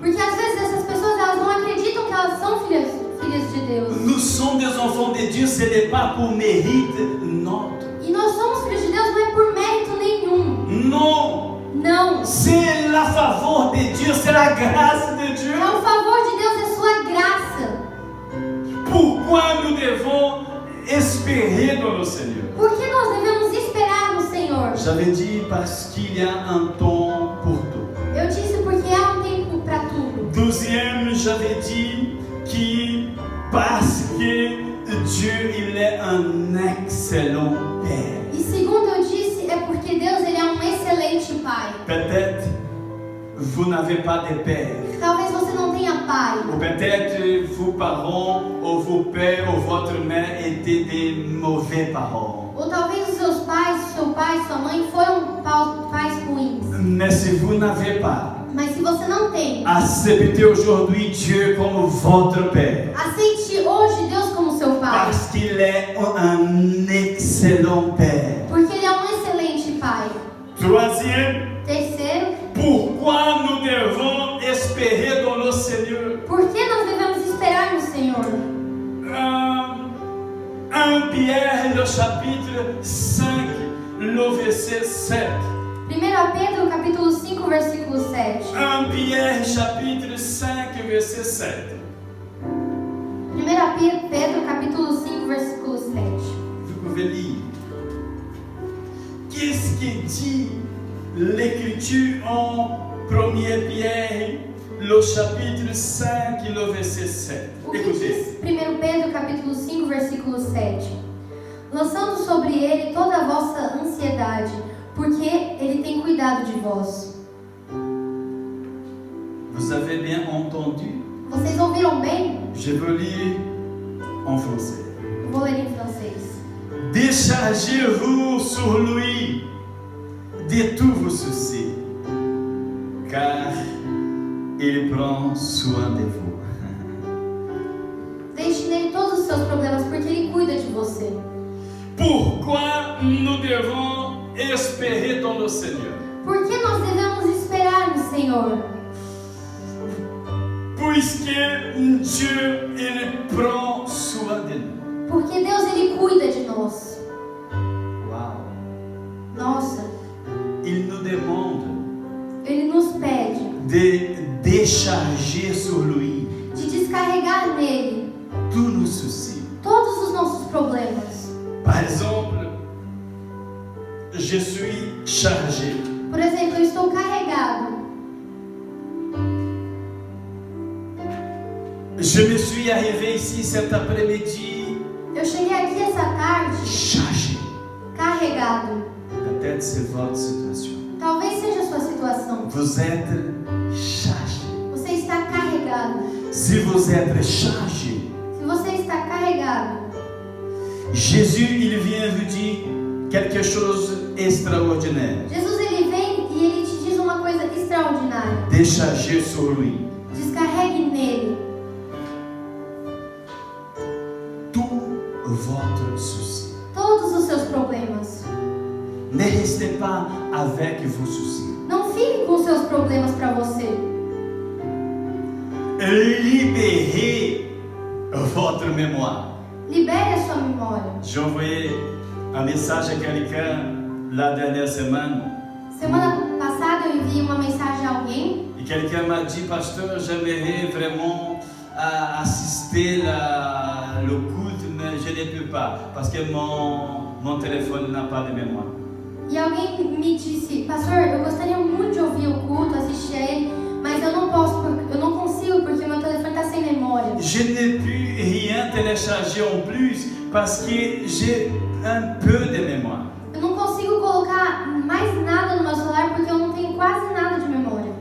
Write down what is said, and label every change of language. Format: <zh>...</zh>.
<pt>Porque às vezes essas pessoas elas não acreditam que elas são filhas de Deus.</pt> <fr>Nous sommes des enfants de Dieu, ce n'est pas pour mérite notre.</fr> <pt>E nós somos filhos de Deus não é por mérito nenhum.</pt> <fr>Non,</fr> <pt>Não.</pt> <fr>c'est la faveur de Dieu, c'est la grâce de Dieu.</fr> <pt>É o favor de Deus, é sua graça.</pt> <fr>Pourquoi nous devons espérer dans le Seigneur?</fr> <pt>Por que nós devemos esperar no Senhor?</pt> <fr>J'avais dit parce qu'il y a un temps pour tout.</fr> <pt>Eu disse porque há um tempo para tudo.</pt> <fr>Deuxième j'avais dit que parce que Dieu, il est un excellent Père.</fr> <pt>E segundo eu disse, é porque Deus ele é um excelente pai.</pt> <fr>Peut-être vous n'avez pas de père.</fr> <pt>Talvez você não tenha pai.</pt> <fr>Ou peut-être vos parents ou vos pères ou votre mère étaient des mauvais parents.</fr> <pt>Ou talvez os seus pais, seu pai, sua mãe foram pais ruins.</pt> <fr>Mais si vous n'avez pas,</fr> <pt>Mas se você não tem,</pt> <fr>acceptez aujourd'hui Dieu comme votre Père.</fr> <pt>aceite hoje Deus como seu pai.</pt> <fr>Parce qu'il est un excellent Père.</fr> <pt>Porque ele é um excelente pai.</pt> <fr>Troisième,</fr> <pt>Terceiro,</pt> <fr>pourquoi nous devons espérer dans le Seigneur?</fr> <pt>por que nós devemos esperar no Senhor?</pt> <fr>1 Pierre, le chapitre 5, le verset 7.</fr> <pt>1 Pedro capítulo 5, versículo 7.</pt> <fr>1 Pierre, chapitre 5, verset 7.</fr> <pt>1 Pedro capítulo 5, versículo 7.</pt> <fr>Vous pouvez lire. Qu'est-ce que dit l'Écriture en 1 Pierre, le chapitre 5, le verset 7?</fr> <pt>O que</pt> <fr>Écoutez.</fr> <pt>diz 1 Pedro capítulo 5, versículo 7? Lançando sobre ele toda a vossa ansiedade, porque ele tem cuidado de vós.</pt> <fr>Vous avez bien entendu?</fr> <pt>Vocês ouviram bem?</pt> <fr>Je veux lire en français.</fr> <pt>Eu vou ler em francês.</pt> <fr>Déchargez-vous sur lui de tous vos soucis, car il prend soin de vous.</fr> <pt>Deixe nele todos os seus problemas, porque ele cuida de você.</pt> <fr>Pourquoi nous devons espérer dans le Seigneur?</fr> <pt>Por que nós devemos esperar no Senhor?</pt> <fr>Puisque Dieu, il prend soin de nous.</fr> <pt>Porque Deus ele cuida de nós. Wow. Nossa,</pt> <fr>Il nous demande</fr> <pt>ele nos pede</pt> <fr>de décharger sur lui</fr> <pt>de descarregar nele</pt> <fr>tous nos soucis.</fr> <pt>todos os nossos problemas.</pt> <fr>Par exemple, je suis chargé.</fr> <pt>Por exemplo, eu estou carregado.</pt> <fr>Je me suis arrivé ici cet après-midi</fr> <pt>Eu cheguei aqui essa tarde</pt> <fr>chargé.</fr> <pt>carregado.</pt> <fr>Peut-être c'est votre situation.</fr> <pt>Talvez seja a sua situação.</pt> <fr>Vous êtes chargé.</fr> <pt>Você está carregado.</pt> <fr>Si vous êtes chargé,</fr> <pt>Se você está carregado,</pt> <fr>Jésus, il vient vous dire quelque chose d'extraordinaire.</fr> <pt>Jesus ele vem e ele te diz uma coisa extraordinária.</pt> <fr>Déchargez sur lui</fr> <pt>Descarregue nele</pt> <fr>tout votre souci.</fr> <pt>todos os seus problemas.</pt> <fr>Ne restez pas avec vos soucis.</fr> <pt>Não fique com os seus problemas para você.</pt> <fr>Libérez votre mémoire.</fr> <pt>Libere a sua memória.</pt> <fr>J'ai envoyé un message à quelqu'un la dernière semaine</fr> <pt>Semana passada eu enviei uma mensagem a alguém</pt> <fr>et quelqu'un m'a dit, pasteur, j'aimerais vraiment assister le culte, mais je ne peux pas parce que mon téléphone n'a pas de mémoire.</fr> <pt>e alguém me disse, pastor, eu gostaria muito de ouvir o culto, assistir a ele, mas eu não posso, eu não consigo porque o meu telefone está sem memória.</pt> <fr>Je n'ai pu rien télécharger en plus parce que j'ai un peu de mémoire.</fr> <pt>Eu não consigo colocar mais nada no meu celular porque eu não tenho quase nada de memória.</pt>